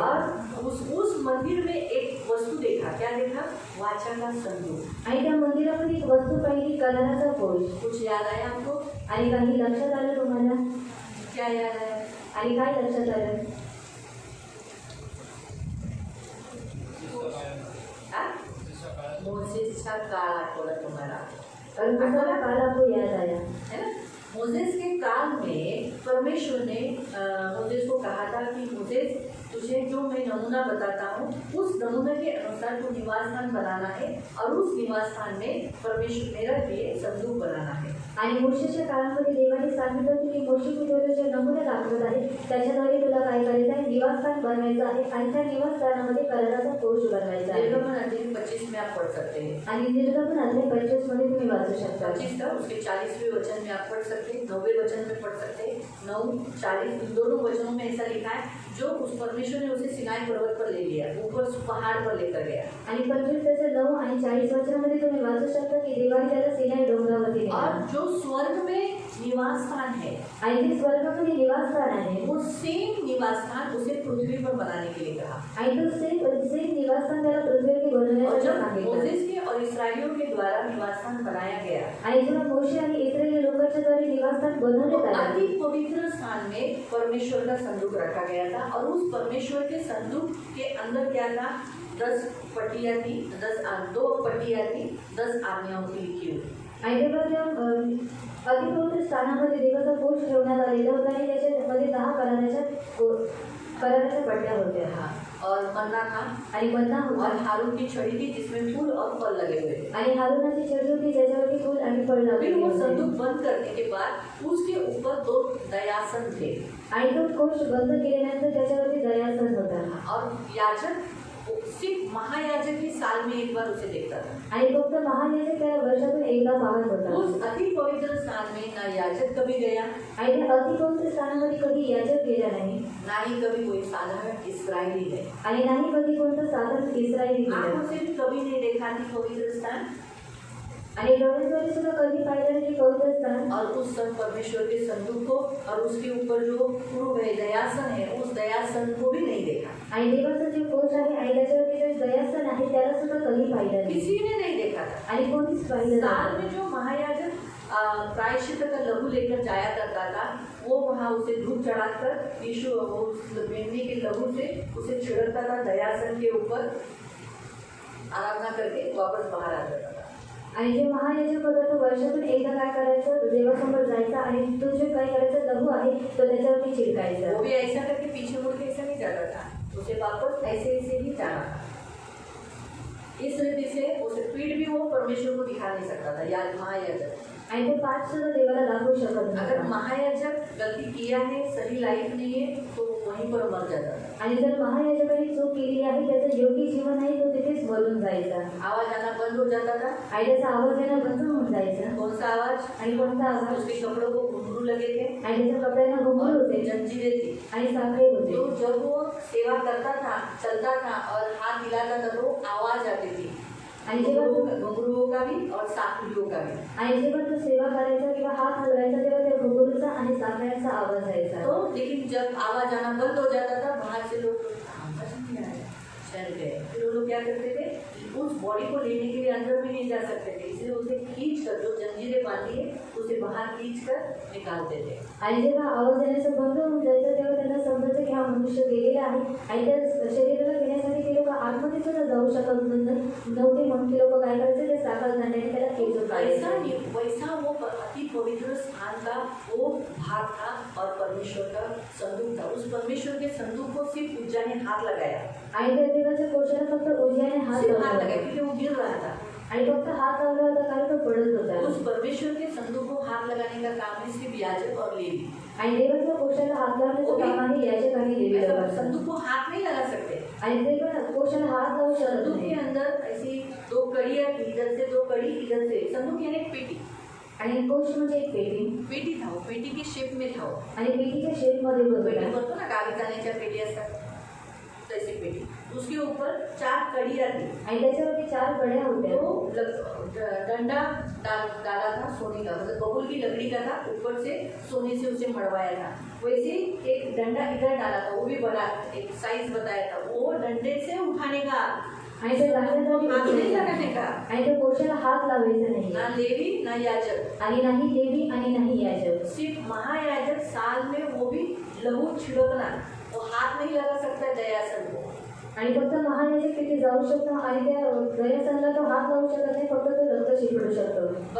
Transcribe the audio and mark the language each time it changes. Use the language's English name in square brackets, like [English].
[Hindi] और उस मंदिर में एक वस्तु देखा क्या देखा वाचा का संदूक [Marathi] आणि त्या मंदिरामध्ये एक वस्तू पाहिली कराराचा कोश. [Hindi] कुछ याद आया आपको [Marathi] आणि काही लक्षात आलं तुम्हाला [Hindi] क्या याद आया [Marathi] आणि काय लक्षात आलं मोसेसचा काळ आठवला तुम्हाला [Hindi] और दूसरा काल आपको याद आया है ना मोसेस के काल में परमेश्वर ने मोसेस को कहा था कि मोसेस तुझे जो मैं नमूना बताता हूँ उस नमूने के अनुसार तू निवास स्थान बनाना है और उस निवास स्थान में परमेश्वर मेरा लिए संदूक बनाना है [Marathi] आणि मोशेच्या काळामध्ये देवाने सांगितलं होतं की मोशे तुला जे नमुने दाखवत आहे त्याच्याद्वारे तुला काय करायचं आहे निवासस्थान बनवायचं आहे आणि त्या निवासस्थानामध्ये कराराचा कोश बनवायचा आहे. [Hindi] निर्गमन अध्याय 25 में आप पढ़ सकते हैं [Marathi] आणि निर्गमन अध्याय 25 मध्ये तुम्ही वाचू शकता. [Hindi] 25 का उसके 40वें वचन में आप पढ़ सकते हैं 9वें वचन में पढ़ सकते हैं 9-40 इन दोनों वचनों में ऐसा लिखा है जो उस परमेश्वर ने उसे सिनाई पर्वत पर ले लिया ऊपर पहाड़ पर लेकर गया [Marathi] आणि 25 त्याचे 9 आणि 40 वचनामध्ये तुम्ही वाचू शकता की देवाने त्याला सिनाई डोंगरावरती नेले. [Hindi] और जो स्वर्ग में निवास स्थान है [Marathi] आणि ते स्वर्गामध्ये निवासस्थान आहे [Hindi] वो सेम निवास स्थान उसे पृथ्वी पर बनाने के लिए कहा [Marathi] आणि तो सेम निवासस्थान त्याला पृथ्वीवरती [Hindi] और [Marathi] बनवण्यासाठी [Hindi] जब [Marathi] सांगितलं. [Hindi] मोसेस के और इसराइलियों के द्वारा निवास स्थान बनाया गया [Marathi] आणि जेव्हा मोशे आणि इस्रायली लोकांच्या द्वारे निवासस्थान [Hindi] तो [Marathi] बनवण्यात आले [Hindi] अति पवित्र स्थान में परमेश्वर का संदूक रखा गया था और उस परमेश्वर के संदूक के अंदर क्या था 10 पट्टियाँ थी 2 पट्टियाँ थी 10 आज्ञाओं की लिखी हुई [Marathi] आणि तेव्हा त्या अतिपवित्र स्थानामध्ये देवाचा कोश ठेवण्यात आलेला होता आणि त्याच्यामध्ये 10 कराराच्या पट्ट्या होत्या. [Hindi] हाँ और मन्ना था [Marathi] आणि मन्ना होता [Hindi] और हारून की छड़ी थी जिसमें फूल और फल लगे हुए थे। [Marathi] आणि हारूनाची छडी होती ज्याच्यावरती फूल आणि फळ [Hindi] फिर [Marathi] लागलेली [Hindi] वो [Marathi] होती. [Hindi] संदूक बंद करने के बाद उसके ऊपर 2 दयासन थे [Marathi] आणि तो कोश बंद केल्यानंतर त्याच्यावरती दयासन होता [Hindi] और याजक सिर्फ महायाजक ही साल में एक बार उसे देखता था। [Marathi] आणि फक्त महायाजक त्याला वर्षातून एकदा पाहत होता. [Hindi] उस अति पवित्र स्थान में ना याजक कभी गया [Marathi] आणि त्या अतिपवित्र स्थानामध्ये कधी याजक गेला नाही [Hindi] ना ही कभी कोई साधारण इस्राएली है। [Marathi] आणि नाही कधी कोणतं साधारण इस्रायली गेला [Hindi] आंखों से भी कभी नहीं देखा थी पवित्र स्थान [Marathi] आणि डोळ्यांद्वारे सुद्धा कधी पाहिलं नाही की पवित्र स्थान. [Hindi] और उस सब परमेश्वर के संदूक को और उसके ऊपर जो पूर्व है दयासन है उस दयासन को भी नहीं देखा। आणि देवाचा जो कोश आहे आणि त्याच्यावरती जो दयासन आहे त्याला सुद्धा कधी पाहिलं नाही किसी ने नहीं देखा था। [Marathi] आणि कोणीच पाहिलं [Hindi] साल [Marathi] नाही. [Hindi] में जो महायाजक प्रायश्चित का लहू लेकर जाया करता था वो वहाँ उसे धूप चढ़ाकर यीशु वो उस मेमने के लहू से उसे छिड़कता था दयासन के ऊपर आराधना करके वापस बाहर आ जाता था। [Marathi] आणि जे महायाजक होता तो वर्षातून एकदा काय करायचं देवासमोर जायचा आणि तो जे काय करायचा लहू आहे तो त्याच्यावरती चिरकायचा. [Hindi] वो भी ऐसा करके पीछे मुड़ के ऐसा नहीं जाता था, उसे वापस ऐसे ऐसे ही जाना था। इस रीति से उसे पीठ भी वो परमेश्वर को दिखा नहीं सकता था या महायाजक। [Marathi] आणि तो पाठ सुद्धा देवाला दाखवू शकत [Hindi] अगर [Marathi] नव्हता. [Hindi] महायाजक गलती किया है सही लाइफ नहीं है तो वहीं पर मर जाता था। [Marathi] आणि जर महायाजकाने चूक केली आहे त्याचं योग्य जीवन आहे तो तिथेच मरून जायचा [Hindi] आवाज आना बंद हो जाता था। [Marathi] आणि त्याचा आवाज येणं बंद होऊन जायचा. [Hindi] कौन सा आवाज? [Marathi] आणि कोणता आवाज? [Hindi] उसके कपड़ों को घुंघरू लगे थे [Marathi] आणि त्याच्या कपड्यांना घुंगरू [Hindi] और [Marathi] होते [Hindi] जंजीरें थी। [Marathi] आणि साखळे [Hindi] तो [Marathi] होते. [Hindi] जब वो सेवा करता था चलता था और हाथ हिलाता था तो आवाज आती थी [Marathi] आणि जेव्हा तो [Hindi] घुंघरुओं का भी और साखलियों का भी। [Marathi] आणि जेव्हा तो सेवा करायचा किंवा हात हलवायचा तेव्हा त्या घुंगरूचा आणि साखळ्यांचा आवाज यायचा. [Hindi] तो लेकिन जब आवाज आना बंद हो जाता था बाहर से लोग समझ नहीं आया चल गए। फिर वो लोग क्या करते थे उस बॉडी को लेने के लिए अंदर भी नहीं जा सकते थे, इसलिए उसे खींच कर जो जंजीरें बांधी है उसे बाहर खींच कर निकालते थे। [Marathi] आणि जेव्हा आवाज येण्याचं बंद होऊन जायचं तेव्हा त्यांना समजायचं की हा मनुष्य गेलेला आहे आणि त्या शरीराला घेण्यासाठी ते लोक आतमध्ये सुद्धा जाऊ शकत नव्हते म्हणून ते लोक काय करायचे ते साखर दांड्याने त्याला खेचून [Hindi] वैसा [Marathi] काढायचे. [Hindi] वैसा वो अति पवित्र स्थान का वो भाग था और परमेश्वर का संदूक था। उस परमेश्वर के संदूक को सिर्फ उज्जा ने हाथ लगाया, [Marathi] आणि त्या देवाच्या कोशाला फक्त उजव्याने हात [Hindi] सिर्फ हाथ [Marathi] लावला [Hindi] लगाया क्योंकि वो गिर रहा था। [Marathi] आणि फक्त हात लावला होता कारण तो पडत होता. [Hindi] उस परमेश्वर के संदूक को हाथ लगाने का काम है सिर्फ याजक और लेवी। [Marathi] आणि देवाच्या कोशाला हात लावण्याचं काम आहे याजक आणि लेवी [Hindi] ऐसा [Marathi] लोकांचं. [Hindi] संदूक को हाथ नहीं लगा सकते। [Marathi] आणि ते पण कोशाला हात लावू शकत [Hindi] संदूक के [Marathi] नाही. [Hindi] अंदर ऐसी 2 कड़ियाँ थी, इधर से 2 कड़ी इधर से। संदूक यानी एक पेटी, [Marathi] आणि कोश म्हणजे एक पेटी [Hindi] पेटी था वो, पेटी की शेप में था वो। [Marathi] आणि पेटीच्या शेपमध्ये [Hindi] पेटी [Marathi] होता बोलतो ना गावी जाण्याच्या पेटी असतात तैसी पेटी। [Hindi] उसके ऊपर 4 कड़ियाँ थी। [Marathi] आणि त्याच्यावरती 4 कड्या होत्या. [Hindi] तो डंडा डाला था सोने का, मतलब बबूल की लकड़ी का था, ऊपर से सोने से उसे मड़वाया था। वैसे एक डंडा इधर डाला था, वो भी बड़ा एक साइज बताया था, वो डंडे से उठाने का [Marathi] आणि ते [Hindi] हाथ नहीं लगाने का। [Marathi] आणि त्या कोशाला हात लावायचा नाही [Hindi] ना लेवी ना याजक, [Marathi] आणि नाही देवी आणि नाही याजक. [Hindi] सिर्फ महायाजक साल में वो भी लहू छिड़कना, वो हाथ नहीं लगा सकता दयासन को। [Marathi] आणि फक्त महायाजक तिथे जाऊ शकतो आणि त्या दयासनाला तो हात लावू शकत नाही, फक्त तो रक्त शिपडू शकतो.